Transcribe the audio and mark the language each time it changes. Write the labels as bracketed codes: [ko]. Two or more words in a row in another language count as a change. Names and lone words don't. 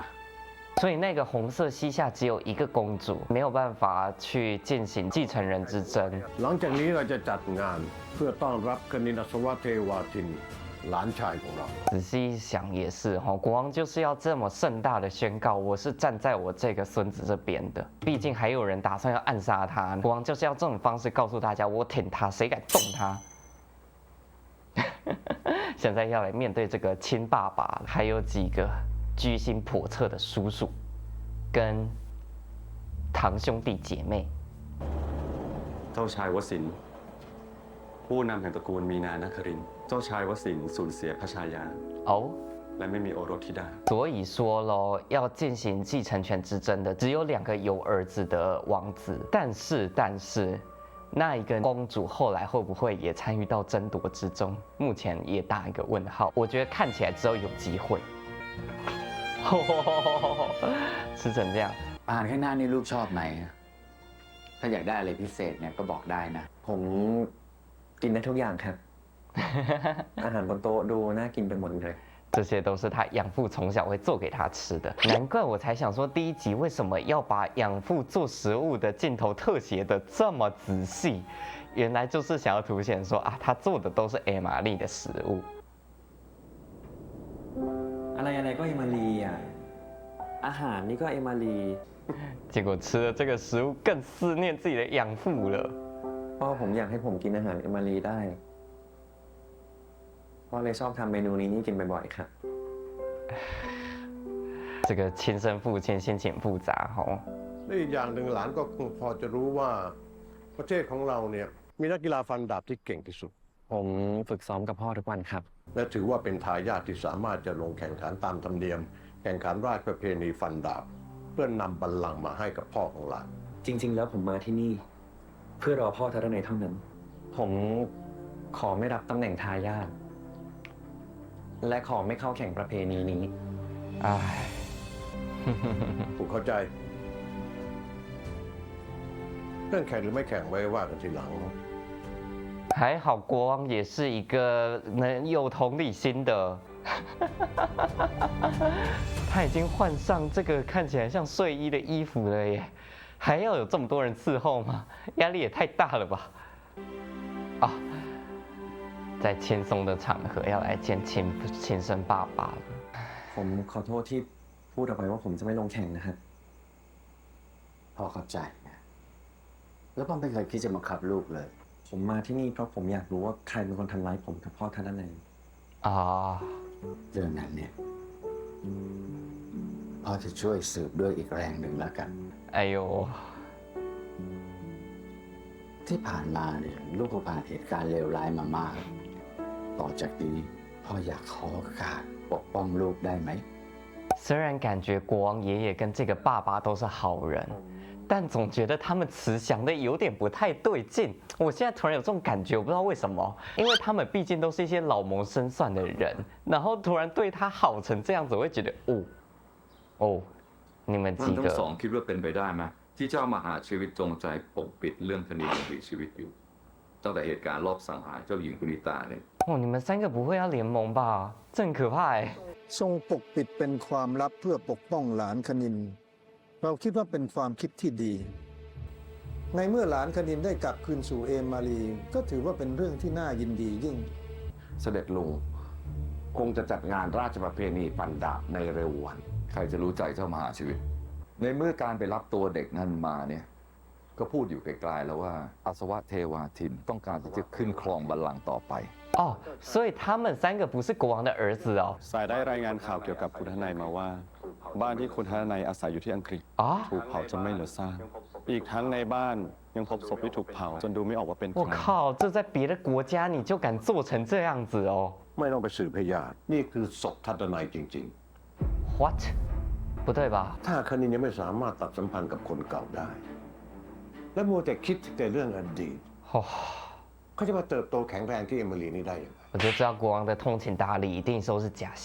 [zh] 所以那个红色膝下只有一个公主，没有办法去进行继承人之争。 [th] หลังจากนี้เราจะจัดงานเพื่อต้อนรับคณินอัศวะเทวาทินหลานชายของเรา [zh] 仔细一想也是哈，国王就是要这么盛大的宣告，我是站在我这个孙子这边的。毕竟还有人打算要暗杀他，国王就是要这种方式告诉大家，我挺他，谁敢动他？现在要来面对这个亲爸爸，还有几个居心叵测的叔叔，跟堂兄弟姐妹。 [th] เจ้าชายวสินทร์ผู้นำแห่งตระกูลมีนานครินทร์เจ้าชายวสินทร์สูญเสียพระชายา 哦， และไม่มีโอรสธิดา [zh] 所以说咯，要进行继承权之争的只有2个有儿子的王子，但是，那一个公主后来会不会也参与到争夺之中？目前也打一个问号。我觉得看起来只有机会。吃成这样， [th] อาหารข้างหน้านี่ลูกชอบไหม ถ้าอยากได้อะไรพิเศษเนี่ยก็บอกได้นะ ผมกินได้ทุกอย่างครับ อาหารบนโต๊ะดูน่ากินไปหมดเลย [zh] 这些都是他养父从小会做给他吃的，难怪我才想说第一集为什么要把养父做食物的镜头特写的这么仔细，原来就是想要凸显说啊，他做的都是艾玛丽的食物。 [th] อะไรก็เอมารีอ่ะ อาหารนี่ก็เอมารี [zh] 结果吃了这个食物更思念自己的养父了。 [th] พ่อผมอยากให้ผมกินอาหารเอมารีได้พ่อเลยชอบทำเมนูนี้กินบ่อยๆครับ [zh] 这个亲生父亲先前复杂哦。 [th] และอีกอย่างหนึ่งหลานก็คงพอจะรู้ว่าประเทศของเราเนี่ยมีนักกีฬาฟันดาบที่เก่งที่สุด ผมฝึกซ้อมกับพ่อทุกวันครับ และถือว่าเป็นทายาทที่สามารถจะลงแข่งขันตามธรรมเนียม แข่งขันราชประเพณีฟันดาบ เพื่อนำบัลลังก์มาให้กับพ่อของหลาน จริง ๆ แล้วผมมาที่นี่ เพื่อรอพ่อทัศนัยเท่านั้น ผมขอไม่รับตำแหน่งทายาทและขอไม่เข้าแข่งประเพณีนี้ 唉， ผมเข้าใจ เรื่องแข่งหรือไม่แข่งไว้ว่ากันทีหลัง [zh] 还好国王也是一个能有同理心的。他已经换上这个看起来像睡衣的衣服了耶，还要有这么多人伺候吗？压力也太大了吧！啊，在轻松的场合要来见亲生爸爸了。 [th] ผมขอโทษที่พูดออกไปว่าผมจะไม่ลงแข่งนะครับ พ่อเข้าใจนะแล้วพ่อไม่เคยคิดจะบังคับลูกเลย ผมมาที่นี่เพราะผมอยากรู้ว่าใครเป็นคนทำร้ายผมกับพ่อทัศนัย 啊， เรื่องนั้นเนี่ยพ่อจะช่วยสืบด้วยอีกแรงหนึ่งแล้วกัน 哎呦， ที่ผ่านมาเนี่ยลูกก็ผ่านเหตุการณ์เลวร้ายมามาก ต่อจากนี้พ่ออยากขอโอกาสปกป้องลูกได้ไหม [zh] 虽然感觉国王爷爷跟这个爸爸都是好人，但总觉得他们慈祥的有点不太对劲。我现在突然有这种感觉，我不知道为什么，因为他们毕竟都是一些老谋深算的人，然后突然对他好成这样子，我会觉得哦，你们 [th] ท่าน [zh] 几 [th] ทั้งสอง [zh] 个， [th] คิดว่าเป็นไปได้ไหมที่เจ้ามหาชีวิตจงใจปกปิดเรื่องคดียังมีชีวิตอยู่ตั้งแต่เหตุการณ์รอบสังหารเจ้าหญิงกุนิตาเนี่ย [zh] 哦，你们三个不会要联盟吧？这很可怕哎。 [th] ทรงปกปิดเป็นความลับเพื่อปกป้องหลานคณิน เราคิดว่าเป็นความคิดที่ดี ในเมื่อหลานคณินได้กลับคืนสู่เอมารีก็ถือว่าเป็นเรื่องที่น่ายินดียิ่ง เสด็จลุงคงจะจัดงานราชประเพณีฟันดาบในเร็ววัน ใครจะรู้ใจเจ้ามหาชีวิต ในเมื่อการไปรับตัวเด็กนั้นมาเนี่ย ก็พูดอยู่ไกลๆแล้วว่าอาสวะเทวาทินต้องการที่จะขึ้นครองบัลลังก์ต่อไป [zh] 哦，所以他们三个不是国王的儿子哦。 [th] สายได้รายงานข่าวเกี่ยวกับคุณทนายมาว่า บ้านที่คุณทนายอาศัยอยู่ที่อังกฤษ 啊， ถูกเผาจนไม่เหลือซากอีกทั้งในบ้านยังพบศพที่ถูกเผาจนดูไม่ออกว่าเป็นใค [zh] 我 [th] ร [zh] 靠，这在别的国家你就敢做成这样子哦 [th] ไม่ต้องไปสืบพยานนี่คือศพทัศนัยจริง [zh] ？What？ 不对吧？ [th] ๆ ถ้าคณินยังไม่สามารถตัดสัมพันธ์กับคนเก่าได้ และมัวแต่คิดแต่เรื่องอดีต 哦， เขาจะมาเติบโตแข็งแรงที่เอมิลีนี่ได้ยังไง [zh] 我就知道国王的通情达理一定都是假象。